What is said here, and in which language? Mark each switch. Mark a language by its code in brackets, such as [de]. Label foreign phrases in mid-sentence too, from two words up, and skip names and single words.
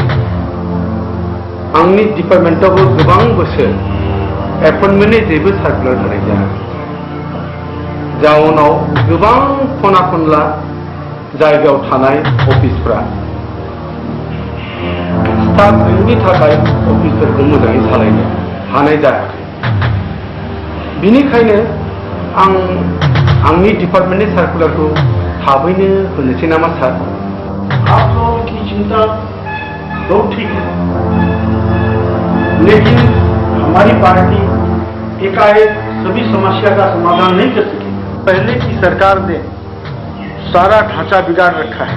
[brx] आंनि डिपार्टमेन्टआवबो गोबां बोसोर एपइन्टमेन्टनि जेबो सार्कुलार होनाय जायाखै जाउनाव गोबां खना खनला जायगायाव थानाय अफिसफ्रा स्टाफ गैयिनि थाखाय अफिसफोरखौ मोजाङै सालायनो हानाय जायाखै। बिनिखायनो आं आंनि डिपार्टमेन्टनि सार्कुलारखौ थाबैनो होनोसै नामा सार? [hi] आप लोगों की चिंता बहुत ठीक है, लेकिन हमारी पार्टी एकाएक सभी समस्या का समाधान नहीं कर सकी। पहले की सरकार ने सारा ढांचा बिगाड़ रखा है।